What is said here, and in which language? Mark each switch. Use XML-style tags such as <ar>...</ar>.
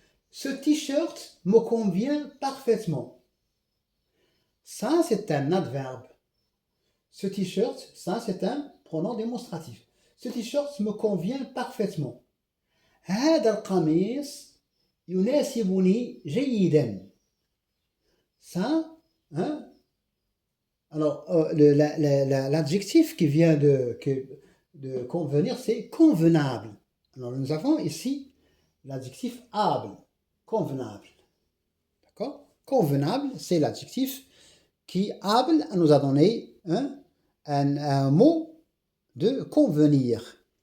<fr>Ce t-shirt me convient parfaitement. Ça, c'est un adverbe. Ce t-shirt, ça, c'est un pronom démonstratif. Ce t-shirt me convient parfaitement.</fr> <ar>هذا القميص يناسبني جيدا.</ar> <fr>Ça, hein? Alors, l'adjectif qui vient de convenir, c'est convenable. Alors, nous avons ici l'adjectif able, convenable. D'accord? Convenable, c'est l'adjectif qui, able, nous a donné un mot de convenir.</fr>